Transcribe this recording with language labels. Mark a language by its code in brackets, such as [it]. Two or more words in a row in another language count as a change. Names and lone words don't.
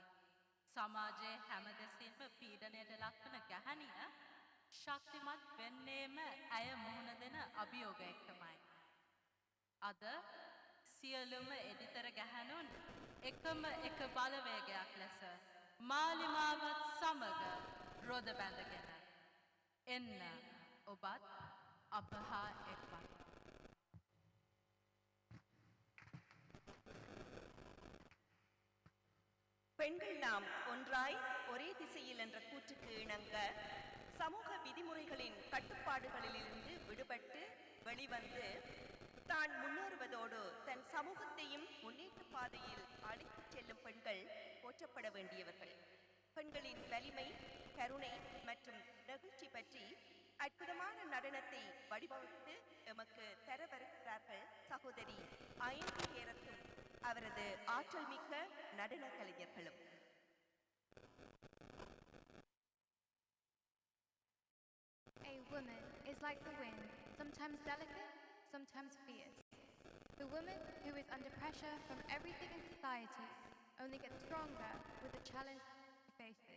[si] සමාජයේ හැම දෙසින්ම පීඩනයට ලක්වන ගැහැණිය ශක්තිමත් වෙන්නේම ඇය මුහුණ දෙන අභියෝග එක්කමයි. අද සියලුම එඩිතර ගැහැණුන් එකම එක බලවේගයක් ලෙස මාලිමාවත් සමග රොද බැඳගෙන එන්න ඔබත් අප හා එක්වන්න. [ta] பெண்கள் நாம் ஒன்றாய் ஒரே திசையில் என்ற கூற்றுக்கு இணங்க சமூக விதிமுறைகளின் கட்டுப்பாடுகளிலிருந்து விடுபட்டு வெளிவந்து தான் முன்னேறுவதோடு தன் சமூகத்தையும் முன்னேற்ற பாதையில் அழைத்துச் செல்லும் பெண்கள் போற்றப்பட வேண்டியவர்கள். பெண்களின் வலிமை, கருணை மற்றும் நெகிழ்ச்சி பற்றி அற்புதமான நடனத்தை வடிவமைத்து எமக்கு தர வருகிறார்கள் சகோதரி அயந்தி ஹேரத்தும் அவரது ஆற்றல் மிக்க நடன கலைஞர்களும். [en] A woman is like the wind, sometimes delicate, sometimes fierce. The woman who is under pressure from everything in society only gets stronger with the challenge she faces.